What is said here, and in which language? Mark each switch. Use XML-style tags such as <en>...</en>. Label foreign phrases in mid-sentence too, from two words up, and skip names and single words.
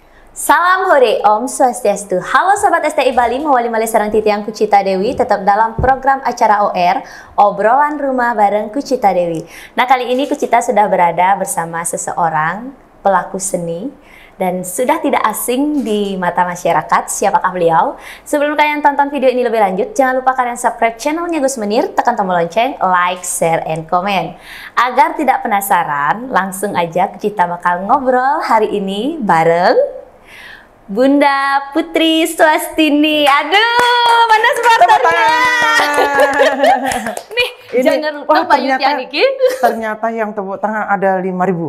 <id>Salam hore, Om Swastiastu.</id> <ban>Halo Sobat STI Bali, mewali malih sareng titiang Kucita Dewi,</ban> <id>tetap dalam program acara OR, Obrolan Rumah bareng Kucita Dewi. Nah, kali ini Kucita sudah berada bersama seseorang pelaku seni dan sudah tidak asing di mata masyarakat. Siapakah beliau? Sebelum kalian tonton video ini lebih lanjut, jangan lupa kalian subscribe channelnya Gus Menir, tekan tombol lonceng,</id> <en>like, share, and comment.</en> <id>Agar tidak penasaran, langsung aja kita bakal ngobrol hari ini bareng Bunda Putri Swastini. Aduh, mana supporternya? Nih, ini, jangan lupa bayutnya Niki. Ternyata yang tepuk tangan ada 5.000.</id>